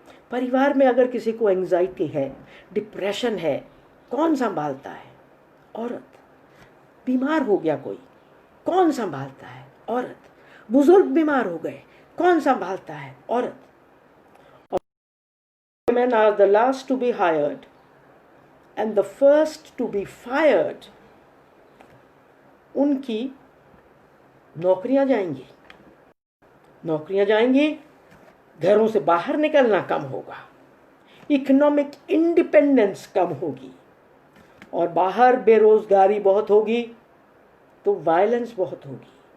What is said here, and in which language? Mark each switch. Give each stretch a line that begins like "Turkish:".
Hindi: परिवार में अगर किसी को एंजाइटी है, डिप्रेशन है, कौन संभालता है? औरत। बीमार हो गया कोई, कौन संभालता है? औरत। बुजुर्ग बीमार हो गए, कौन संभालता है? औरत।
English: Women are the last to be hired and the first to be fired.
Hindi: उनकी नौकरियां जाएंगी, नौकरियां जाएंगी, घरों से बाहर निकलना कम होगा, इकोनॉमिक इंडिपेंडेंस कम होगी, और बाहर बेरोजगारी बहुत होगी तो वायलेंस बहुत होगी।